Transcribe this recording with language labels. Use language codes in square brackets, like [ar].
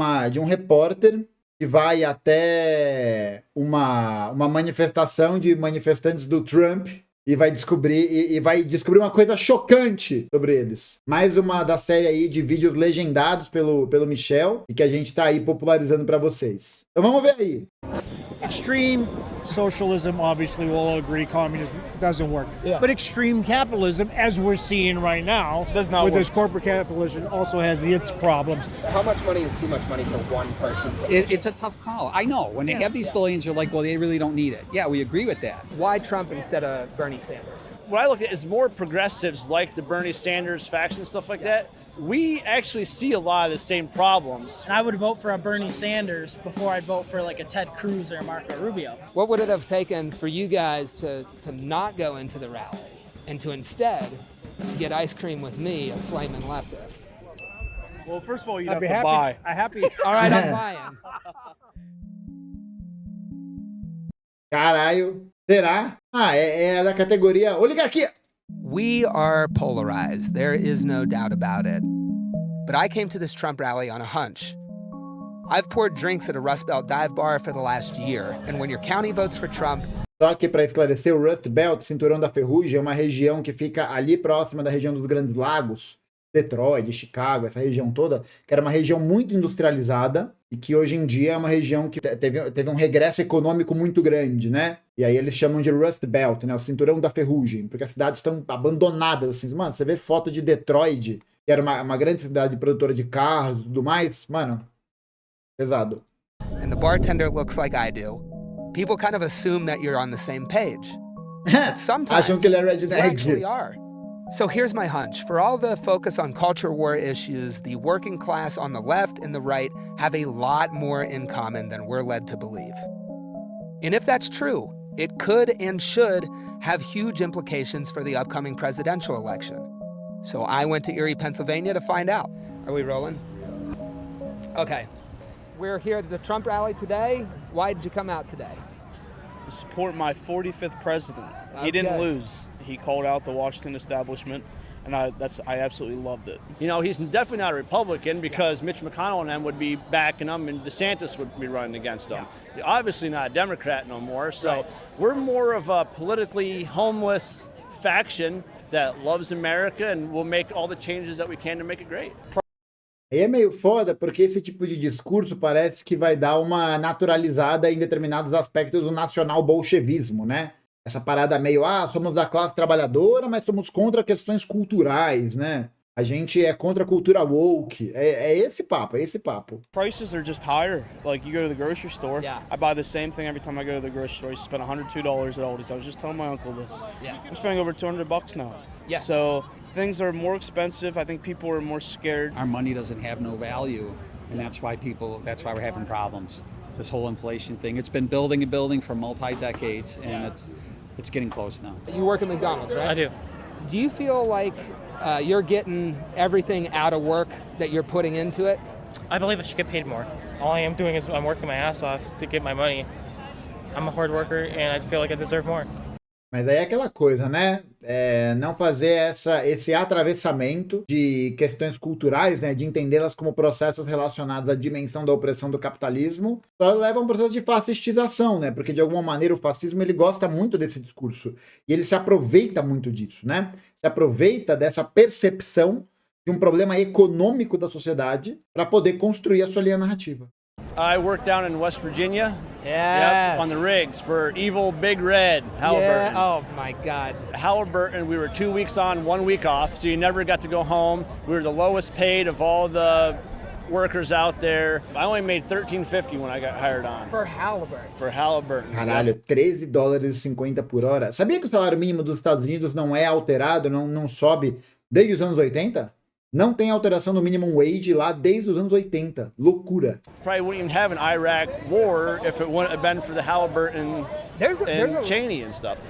[pt] de um repórter que vai até uma manifestação de manifestantes do Trump e vai descobrir uma coisa chocante sobre eles. Mais uma da série aí de vídeos legendados pelo Michel e que a gente tá aí popularizando para vocês. Então vamos ver aí. [en] Extreme socialism, obviously, we'll all agree communism doesn't work. Yeah. But extreme capitalism, as we're seeing right now, does not with work. this corporate capitalism, also has its problems. How much money is too much money for one person to It's a tough call. I know. When they have these billions, you're like, well, they really don't need it. Yeah, we agree with that. Why Trump instead of Bernie Sanders? What I look at is more progressives like the Bernie Sanders faction and stuff like that. We actually see a lot of the same problems. I would vote for a Bernie Sanders before I'd vote for like a Ted Cruz or a Marco Rubio. What would it have taken for you guys to not go into the rally and to instead get ice cream with me, a flaming leftist? Well, first of all, you'd I'd have be to happy. buy. All right, I'm buying. [pt] Caralho, será? Ah, é da categoria oligarquia. [en] We are polarized. There is no doubt about it. But I came to this Trump rally on a hunch. I've poured drinks at a Rust Belt dive bar for the last year, and when your county votes for Trump... [pt] Só que para esclarecer, o Rust Belt, Cinturão da Ferrugem, é uma região que fica ali próxima da região dos Grandes Lagos, Detroit, Chicago, essa região toda, que era uma região muito industrializada e que hoje em dia é uma região que teve um regresso econômico muito grande, né? E aí eles chamam de Rust Belt, né? O Cinturão da Ferrugem, porque as cidades estão abandonadas, assim. Mano, você vê foto de Detroit, que era uma grande cidade produtora de carros e tudo mais, mano, pesado. [en] And the bartender looks like I do. People kind of assume that you're on the same page. But sometimes [pt] Acham que ele é [en] you [pt] redneck. [en] actually are. So here's my hunch. For all the focus on culture war issues, the working class on the left and the right have a lot more in common than we're led to believe. And if that's true, it could and should have huge implications for the upcoming presidential election. So I went to Erie, Pennsylvania to find out. Are we rolling? Okay. We're here at the Trump rally today. Why did you come out today? To support my 45th president. He didn't lose. He called out the Washington establishment, and I absolutely loved it. You know, he's definitely not a Republican because Mitch McConnell and them would be backing him and DeSantis would be running against him. He's obviously not a Democrat no more, so we're more of a politically homeless faction that loves America and will make all the changes that we can to make it great. [pt] Aí é meio foda, porque esse tipo de discurso parece que vai dar uma naturalizada em determinados aspectos do nacional-bolchevismo, né? Essa parada meio, somos da classe trabalhadora, mas somos contra questões culturais, né? A gente é contra a cultura woke. É esse papo, é esse papo. [en] Prices are just higher. Like, you go to the grocery store, I buy the same thing every time I go to the grocery store. You spend $102 at Aldi's. I was just telling my uncle this. I'm spending over $200 now. So things are more expensive. I think people are more scared. Our money doesn't have no value, and that's why we're having problems. This whole inflation thing, it's been building and building for multi-decades, and it's getting close now. You work at McDonald's, right? I do. Do you feel like you're getting everything out of work that you're putting into it? I believe I should get paid more. All I am doing is I'm working my ass off to get my money. I'm a hard worker and I feel like I deserve more. [pt] Mas aí é aquela coisa, né? Não fazer esse atravessamento de questões culturais, né? De entendê-las como processos relacionados à dimensão da opressão do capitalismo, só leva a um processo de fascistização, né? Porque de alguma maneira o fascismo ele gosta muito desse discurso e ele se aproveita muito disso, né? Se aproveita dessa percepção de um problema econômico da sociedade para poder construir a sua linha narrativa. [en] I worked down in West Virginia. Yes. On the rigs for evil Big Red, Halliburton. Yeah. Oh my God. Halliburton, we were 2 weeks on, 1 week off, so you never got to go home. We were the lowest paid of all the workers out there. I only made $13.50 when I got hired on. For Halliburton. For Halliburton. [pt] Caralho, $13,50 por hora. Sabia que o salário mínimo dos Estados Unidos não é alterado, não sobe desde os anos 80? Não tem alteração do minimum wage lá desde os anos 80. Loucura. [en] Probably wouldn't even have an Iraq war if it wouldn't have been for the Halliburton and Cheney and stuff.